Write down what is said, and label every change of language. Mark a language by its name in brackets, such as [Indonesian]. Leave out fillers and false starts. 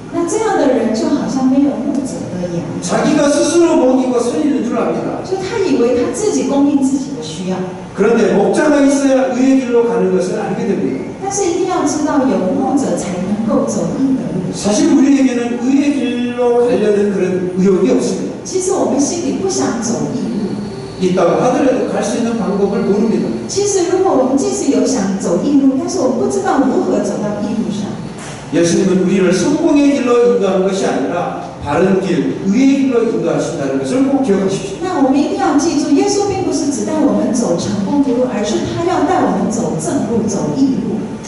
[Chinese] 那这样的人就好像没有牧者的羊， [Korean] 자기가 스스로 먹이고 살리는 줄 압니다. [Chinese] 就他以为他自己供应自己的需要。 [Korean] 그런데 목자가 있어야 의의 길로 가는 것을 알게 됩니다. [Chinese] 但是一定要知道，有牧者才能够走义的路。 [Korean] 사실 우리에게는 의의 길로 가려는 그런 의욕이 없습니다. [Chinese] 其实我们心里不想走义路。 [Korean] 있다고 하더라도 갈 수 있는 방법을 모릅니다. [Chinese] 其实如果我们即使有想走义路，但是我们不知道如何走到义路上。 [Korean] 예수님은 우리를 성공의 길로 인도하는 것이 아니라 바른 길, 의의 길로 인도하신다는 것을 꼭 기억하십시오. [Chinese] 那我们一定要记住，耶稣并不是只带我们走成功的路，而是他要带我们走正路、走义路。